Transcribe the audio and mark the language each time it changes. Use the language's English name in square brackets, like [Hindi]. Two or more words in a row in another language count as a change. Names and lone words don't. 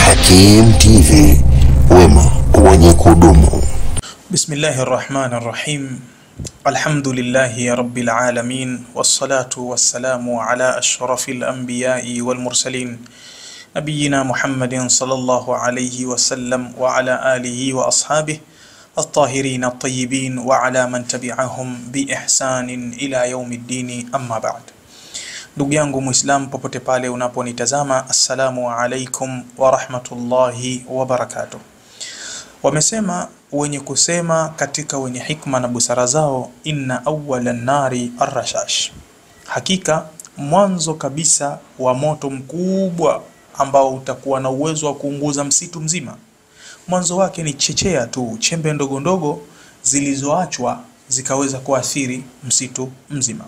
[Swahili] Hakim TV, wema wenye kudumu. [Arabic] بسم الله الرحمن الرحيم الحمد لله رب العالمين والصلاة والسلام على أشرف الأنبياء والمرسلين نبينا محمد صلى الله عليه وسلم وعلى آله وأصحابه الطاهرين الطيبين وعلى من تبعهم بإحسان إلى يوم الدين أما بعد. [Swahili] Ndugu yangu Muislam, popote pale unaponitazama, [Arabic] السلام عليكم ورحمة الله وبركاته. [Swahili] Wamesema wenye kusema katika wenye hikma na busara zao, [Arabic] إن أول النار الرشاش, [Swahili] hakika mwanzo kabisa wa moto mkubwa ambao utakuwa na uwezo wa kuunguza msitu mzima, mwanzo wake ni chechea tu, chembe ndogo ndogo zilizoachwa zikaweza kuathiri msitu mzima.